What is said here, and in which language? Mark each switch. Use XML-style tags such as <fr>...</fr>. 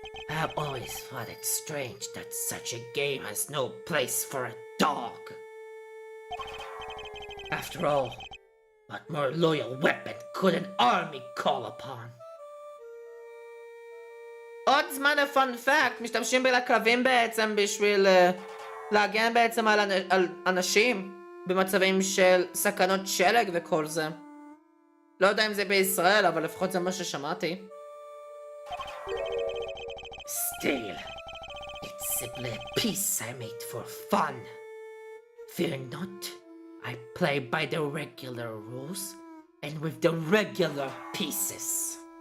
<en>I've always thought it strange that such a game has no place for a dog. After all, what more loyal weapon could an army call upon?</en> <he>עוד זמן הפאנ פאקט, משתמשים בכלבים בעצם בשביל להגן בעצם על אנשים במצבים של סכנות שלג וכל זה. לא יודע אם זה בישראל, אבל לפחות זה מה ששמעתי.</he> <en>Still, it's simply a piece I made for fun. Fear not, I play by the regular rules and with the regular pieces.</en>